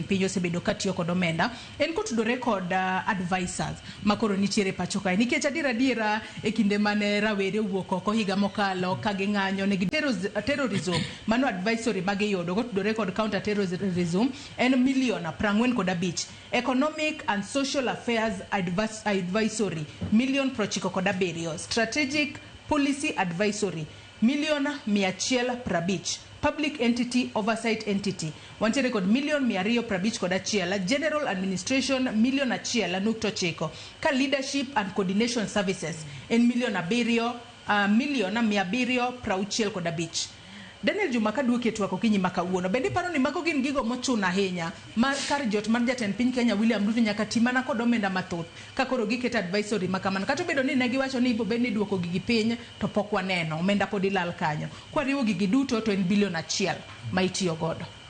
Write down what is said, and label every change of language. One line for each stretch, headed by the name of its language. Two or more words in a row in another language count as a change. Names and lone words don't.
Luo (Kenya and Tanzania): piny osebedo katiyo kod omenda en kotudore kod advisors makoro nitiere pacho kae nikech adiera e kinde mane rawere owuok oko higa mokalo ka ging'anyo ne terrorism
English: mano advisory
Luo (Kenya and Tanzania): magiyudo kotudore kod
English: counter terrorism en $45,000,000 economic and social affairs advisory $1,907,000 strategic policy advisory $1,150,000 public entity oversight entity
Luo (Kenya and Tanzania): wantiere kod
English: $1,251,000 general administration $1,000,009 ka leadership and coordination services en $1,765,000.
Luo (Kenya and Tanzania): Daniel Juma kaduoke twako kinyi makawuono bende paro ni mako gin gigo mochuna ahinya mar kar jot mar jatend piny Kenya William Ruto nyaka timana kod omenda mathoth ka koro giketo advisory makamano kata bedo ni ne giwacho ni ibo bed ni duoko gigi piny to pok waneno omenda pod ilal kanyo kwariwo gigi duto to en $1,000,000,000 ma itiyo godo.